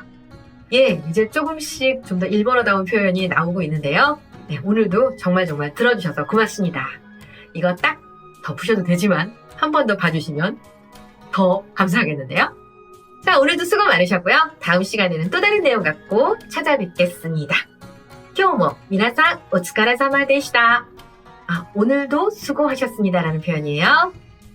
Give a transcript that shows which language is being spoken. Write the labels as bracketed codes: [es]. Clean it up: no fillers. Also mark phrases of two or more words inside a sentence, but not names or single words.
[ko] 이제 조금씩 좀 더 일본어다운 표현이 나오고 있는데요. 네, 오늘도 정말 들어주셔서 고맙습니다. 이거 딱 덮으셔도 되지만 한 번 더 봐주시면 더 감사하겠는데요. 자, 오늘도 수고 많으셨고요. 다음 시간에는 또 다른 내용 갖고 찾아뵙겠습니다. [ja] 今日も皆さんお疲れ様でした. [ko] 오늘도 수고하셨습니다라는 표현이에요.